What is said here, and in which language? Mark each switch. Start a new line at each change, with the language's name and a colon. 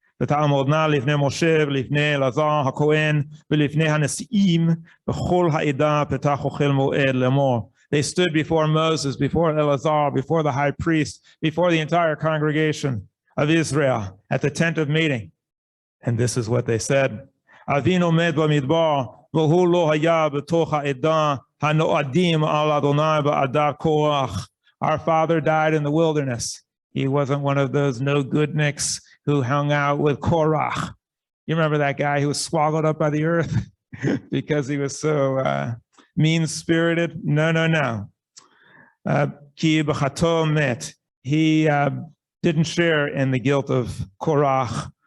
Hebrew: ותעמודנה לפני משה ולפני אלעזר הכהן ולפני הנשיאים בכל העדה פתח אוכל מועד לאמור.
English: They stood before Moses, before Eleazar, before the high priest, before the entire congregation of Israel at the tent of meeting. And this is what they said.
Hebrew: אבינו עומד במדבר והוא לא היה בתוך העדה הנועדים על אדוני בעדת קורח.
English: Our father died in the wilderness. He wasn't one of those no-goodniks who hung out with Korach. You remember that guy who was swallowed up by the earth because he was so mean-spirited? No.
Hebrew: Ki b'chato met.
English: He didn't share in the guilt of Korach.